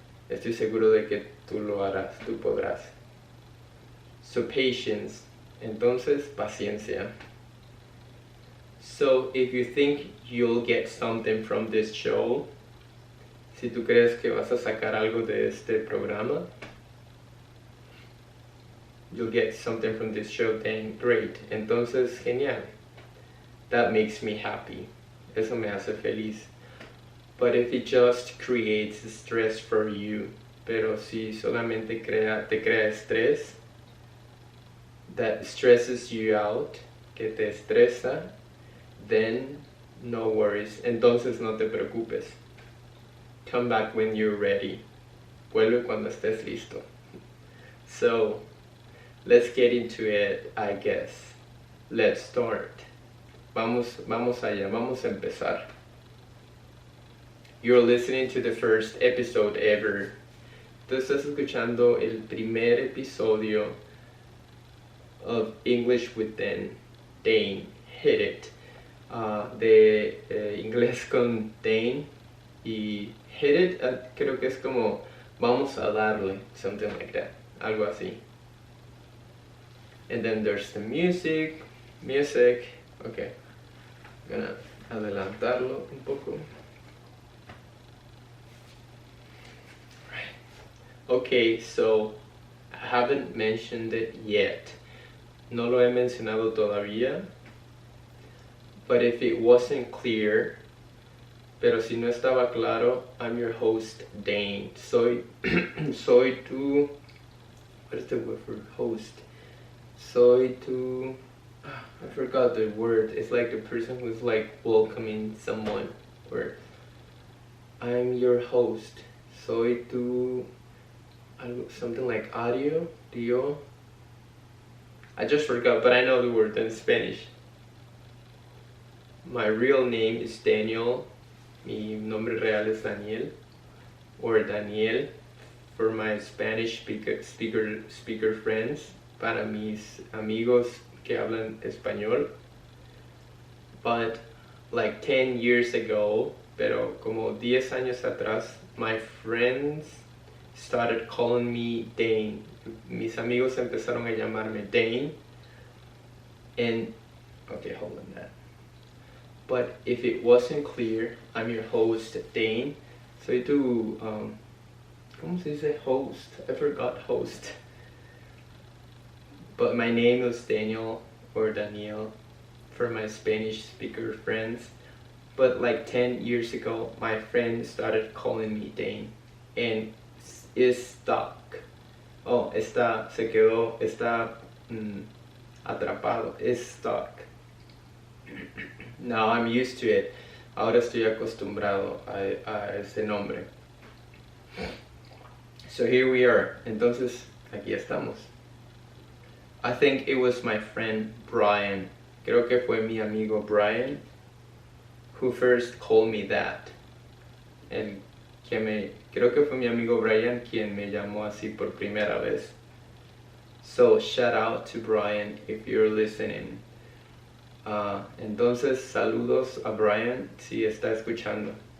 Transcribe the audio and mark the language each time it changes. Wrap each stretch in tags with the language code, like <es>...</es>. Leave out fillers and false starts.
<es>Estoy seguro de que tú lo harás, tú podrás.</es> <en>So patience,</en> <es>entonces paciencia.</es> <en>So if you think you'll get something from this show,</en> <es>si tú crees que vas a sacar algo de este programa,</es> <en>you'll get something from this show, then great.</en> <es>Entonces, genial.</es> <en>That makes me happy.</en> <es>Eso me hace feliz.</es> <en>But if it just creates stress for you,</en> <es>pero si solamente te crea estrés,</es> <en>that stresses you out,</en> <es>que te estresa,</es> <en>then no worries.</en> <es>Entonces no te preocupes.</es> <en>Come back when you're ready.</en> <es>Vuelve cuando estés listo.</es> <en>So, let's get into it, I guess. Let's start.</en> <es>Vamos allá, vamos a empezar.</es> <en>You're listening to the first episode ever.</en> <es>Tú estás escuchando el primer episodio</es> <en>of English with Dane. Hit it.</en> <es>De inglés con Dane. Y hit it, creo que es como vamos a darle,</es> <en>something like that.</en> <es>Algo así.</es> <en>And then there's the music. music. Okay, I'm gonna</en> <es>adelantarlo un poco.</es> <en>Right. Okay, so I haven't mentioned it yet.</en> <es>No lo he mencionado todavía.</es> <en>But if it wasn't clear,</en> <es>pero si no estaba claro,</es> <en>I'm your host, Dane.</en> <es>Soy tu,</es> <en>what is the word for host?</en> <es>Soy tu,</es> <en>I forgot the word. It's like the person who's like welcoming someone. Or I'm your host.</en> <es>Soy tu,</es> <en>something like audio, Dio. I just forgot, but I know the word in Spanish. My real name is Daniel.</en> <es>Mi nombre real es Daniel,</es> <en>or Daniel, for my Spanish speaker friends,</en> <es>para mis amigos que hablan español.</es> <en>But like 10 years ago,</en> <es>pero como 10 años atrás,</es> <en>my friends started calling me Dane.</en> <es>Mis amigos empezaron a llamarme Dane.</es> <en>And okay, hold on that. But if it wasn't clear, I'm your host, Dane.</en> <es>Soy tu, ¿cómo se dice host?</es> <en>I forgot host. But my name is Daniel or Daniel for my Spanish speaker friends. But like 10 years ago, my friend started calling me Dane. And is stuck. Oh,</en> <es>se quedó, está atrapado,</es> <en>is stuck. Now I'm used to it.</en> <es>Ahora estoy acostumbrado a ese nombre.</es> <en>So here we are.</en> <es>Entonces, aquí estamos.</es> <en>I think it was my friend Brian.</en> <es>Creo que fue mi amigo Brian</es> <en>who first called me that.</en> <es>Creo que fue mi amigo Brian quien me llamó así por primera vez.</es> <en>So shout out to Brian if you're listening.</en> <es>Entonces, saludos a Brian si está escuchando.</es>